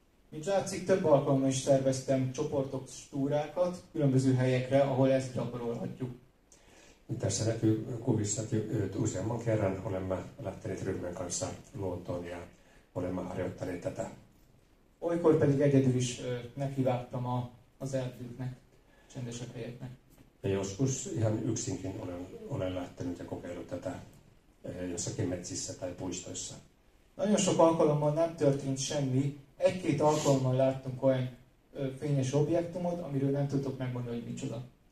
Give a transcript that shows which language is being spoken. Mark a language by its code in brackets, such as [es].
[hu] Mint látszik, több alkalommal is szerveztem csoportok, túrákat különböző helyekre, ahol ezt gyakorolhatjuk. [fi] Tässä näkyy kuvissa, että useamman kerran olemme lähteneet ryhmän kanssa luontoon ja olemme harjoittaneet tätä. [hu] Olykor pedig egyedül is nekivágtam az erdőknek, csendesebb helyeknek. [fi] Ja joskus ihan yksinkin olen lähtenyt ja kokeillut tätä jossakin metsissä tai puistoissa. [hu] Nagyon sok alkalommal nem történt semmi, egy-két alkalommal láttunk olyan fényes objektumot, amiről nem tudtok megmondani, hogy micsoda.